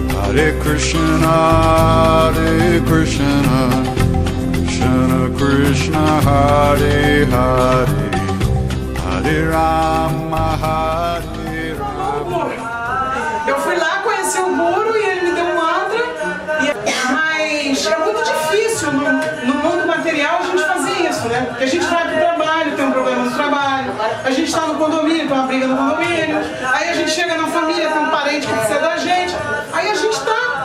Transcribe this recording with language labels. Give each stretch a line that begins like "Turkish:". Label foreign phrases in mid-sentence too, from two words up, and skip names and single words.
Sanskrit: हरे कृष्ण, कृष्ण कृष्ण, हरे हरे, हरे राम, हरे राम.
Portuguese: Eu fui lá conhecer o Guru e ele me deu um mantra, mas é muito difícil no mundo material a gente fazer isso, né? Porque a gente vai pro trabalho, tem um problema no trabalho, a gente está no condomínio, tem uma briga no condomínio, aí a gente chega na família, tem um parente que precisa da gente, aí a gente tá...